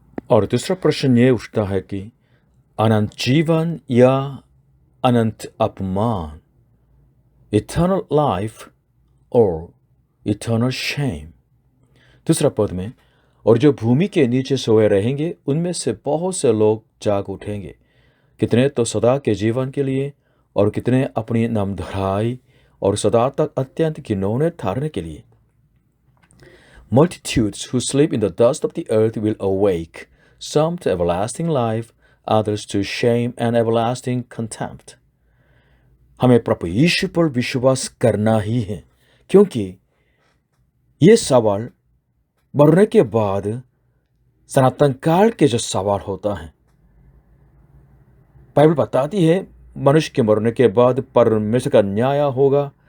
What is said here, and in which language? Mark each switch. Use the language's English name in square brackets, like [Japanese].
[Hindi] और दूसरा प्रश्न ये उठता है कि अनंत जीवन या अनंत अपमान, [English] eternal life [Hindi] और [English] Eternal shame. [Hindi] दूसरा पद में, और जो भूमि के नीचे सोए रहेंगे उनमें से बहुत से लोग जाग उठेंगे, कितने तो सदा के जीवन के लिए और कितने अपनी नामधराई और सदा तक अत्यंत घिनौने ठहरने के लिए। [English] Multitudes who sleep in the dust of the earth will awake, some to everlasting life, others to shame and everlasting contempt. [Hindi] हमें प्रभु यीशु पर विश्वास करना ही है, क्योंकि ये सवाल मरने के बाद सनातन काल के जो सवाल होता है, बाइबल बताती है मनुष्य के मरने के बाद परमेश्वर का न्याय होगा।